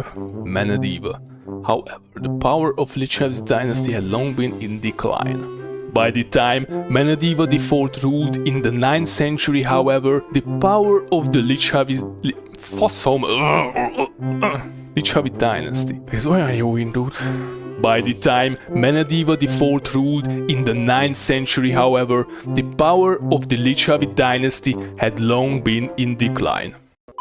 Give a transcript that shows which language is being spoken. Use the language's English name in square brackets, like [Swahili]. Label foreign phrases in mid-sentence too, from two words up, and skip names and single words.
[English] Manadeva. However, the power of Lichav's dynasty had long been in decline. By the time Manadeva IV ruled in the 9th century, however, the power of the Lichav's dynasty. [Hungarian] Ez olyan jó indult. [English] By the time Manadeva IV ruled in the 9th century, however, the power of the Lichavite dynasty had long been in decline.